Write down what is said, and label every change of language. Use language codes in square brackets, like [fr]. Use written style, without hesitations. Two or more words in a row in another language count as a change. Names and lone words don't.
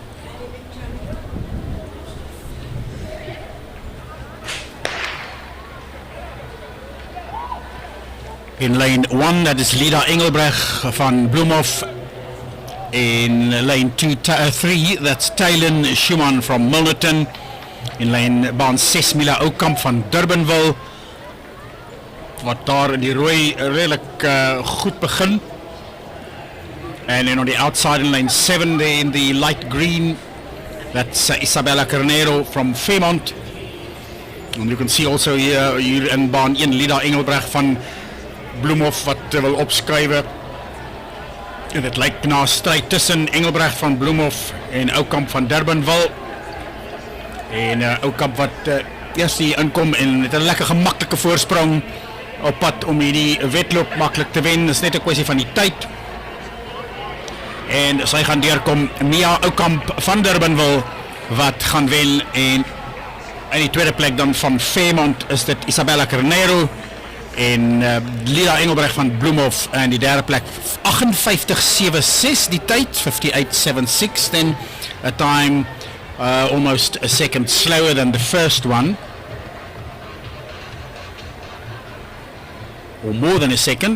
[en] In lane 1, that is Lida Engelbrecht van Bloemhof. In lane 3, that's Tylen Schumann from Milnerton. In lane baan 6, Mila Oukamp van Durbanville. [af] Wat daar in die rooi redelijk goed begin. [en] And then on the outside in lane 7, there in the light green, that's Isabella Carneiro from Fairmont. And you can see also here in baan 1, Lida Engelbrecht van Bloemhof [af] wat wil opskrywe. En dit lyk na stryd tussen Engelbrecht van Bloemhof en Oukamp van Durbanville. En Oukamp wat eerst hier inkom en met 'n lekker gemaklike voorsprong op pad om hierdie wedloop maklik te wen. Dis net 'n kwessie van die tyd. En sy gaan deurkom. Mia Oukamp van Durbanville wat gaan wen, en in die tweede plek dan van Fairmont is dit Isabella Carneiro en Lida Engelbrecht van Bloemhof, en die derde plek 58.76 die tyd, 58.76, [en] then a time almost a second slower than the first one, or more than a second.